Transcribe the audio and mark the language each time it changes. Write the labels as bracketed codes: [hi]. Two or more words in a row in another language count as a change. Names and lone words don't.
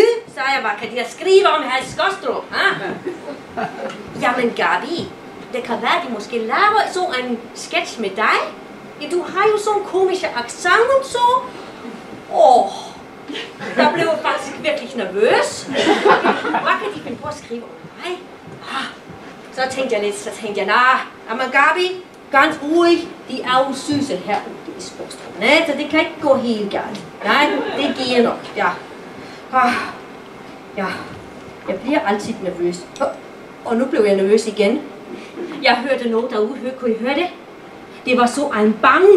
[da] Så jeg bare, kan de da skrive om her i Skostrup, ha? Jamen Gabi, det kan være, de måske laver så en sketch med dig. Ja, du har jo sådan en komisk accent og så. Der blev jeg faktisk virkelig nervøs. Hvad kan de finde på at skrive om mig? Så tænkte jeg men Gabi, [de] ganz ruhig, [da] de er jo syse herude i Skostrup. Nej, så det kan ikke gå helt galt. Nej, det giver nok, ja. Ja, jeg bliver altid nervøs. Og nu blev jeg nervøs igen. Jeg hørte nogen derude. Kunne I høre det? Det var så en bange.